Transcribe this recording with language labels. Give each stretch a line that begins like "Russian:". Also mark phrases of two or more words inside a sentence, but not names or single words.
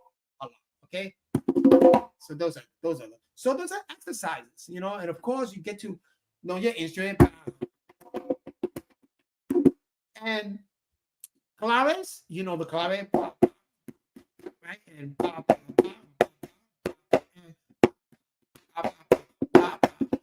English: Okay. So those are exercises, and of course you get to know your instrument. And claves, the clave. right? And ba, ba, ba, and ba, ba, ba, ba.